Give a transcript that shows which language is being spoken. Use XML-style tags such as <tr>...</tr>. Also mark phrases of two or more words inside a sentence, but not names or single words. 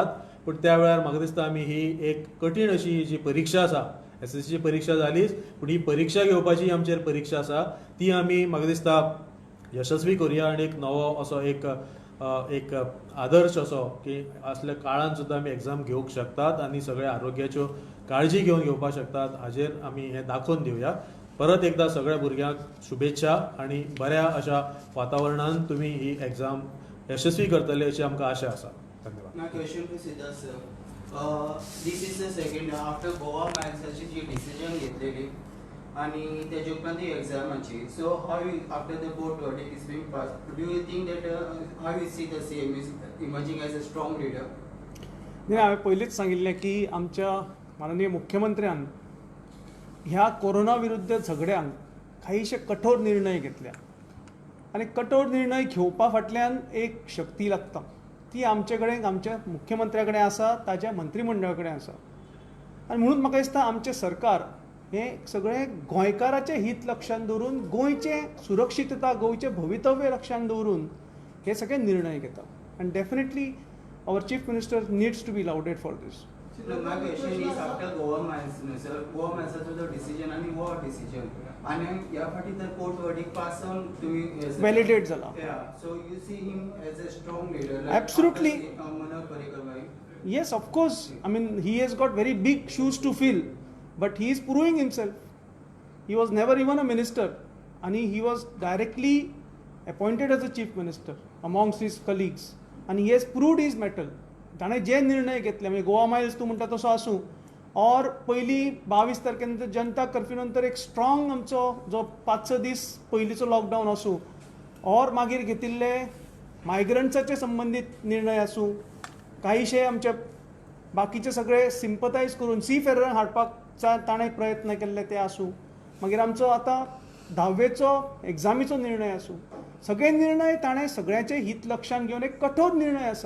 <kok>पूण त्या वेळार म्हाका दिसता आमी ही एक कठीण अशी जी परीक्षा आसा, SSCची परीक्षा जालीच, पूण ही परीक्षा घेवपाची आमचेर परीक्षा आसा ती आमी म्हाका दिसता यशस्वी करुया आनी एक नवो असो एक एक आदर्श असो की असल्या काळान सुद्दां आमी एग्जाम घेवंक शकतात आनी सगळ्या आरोग्याच्यो काळजी घेवपाक शकतात हाजेर आमी हे दाखोवन दिवया. परत एकदा सगळ्या भुरग्यांक शुभेच्छा आनी बऱ्या अशा वातावरणान तुमी ही एग्जाम यशस्वी करतले अशी आमकां आशा आसा. धन्यवाद.</kok> <en>My question to Siddharth sir. This is the second after Goa Maths जी decision</en> <kok>घेतलेली आणि त्या उपरांत एग्जामाची.</kok> <en>So how you, after the board verdict is being passed, do you think that how you see the CM is emerging as a strong leader?</en> <kok>नाही, हांवें पयलींच सांगिल्लें की आमच्या माननीय मुख्यमंत्र्यान ह्या कोरोना विरुद्ध झगड्यांक काहीशे कठोर निर्णय घेतल्या आनी कठोर निर्णय घेवपा फाटल्यान एक शक्ती लागता. ती आमचे कडेन आमच्या मुख्यमंत्र्या कडेन आसा, ताज्या मंत्रिमंडळा कडेन आसा. आनी म्हणून म्हाका दिसता आमचें सरकार हें सगळें गोंयकाराचें हित लक्षांत दवरून, गोंयचें सुरक्षितता, गोंयचें भवितव्य लक्षांत दवरून हे सगळे निर्णय घेता.</kok> <en>आनी डेफिनेटली our chief minister needs to be lauded for this. No, my question is after Goa Maths, sir. Goa Maths the decision आणि war decision.</en> <kok>आणि या फाटी तर कोर्ट</kok> <en>verdict pass on</en> <kok>तुम्ही Validate झाला.</kok> <en>Yeah, so you see him as a strong leader. Absolutely. Manoj Parrikar bhai. Yes, of course. I mean, he has got very big shoes to fill, but he is proving himself. He was never even a minister, and he was directly appointed as a chief minister amongst his colleagues. And he has proved his mettle.</en> <kok>ताणें जे निर्णय घेतले म्हणजे गोवा मायल्स तूं म्हणटा तसो आसूं और पयली 22 तारखेनंतर जनता कर्फ्यू नंतर एक स्ट्रॉंग आमचो जो 5-6 दीस पयलींचो लॉकडावन आसूं और मागीर घेतिल्ले मायग्रंट्साचे संबंदीत निर्णय आसूं, काहीशे आमचे बाकीचे सगळे सिंपथायज करून सी फेरर हाडपाक ताणें प्रयत्न केल्ले ते आसूं, मागीर आमचो आतां 10वेचो एग्जामीचो निर्णय आसूं, सगळे निर्णय ताणें सगळ्याचे हित लक्षांत घेवन एक कठोर निर्णय आसा.</kok>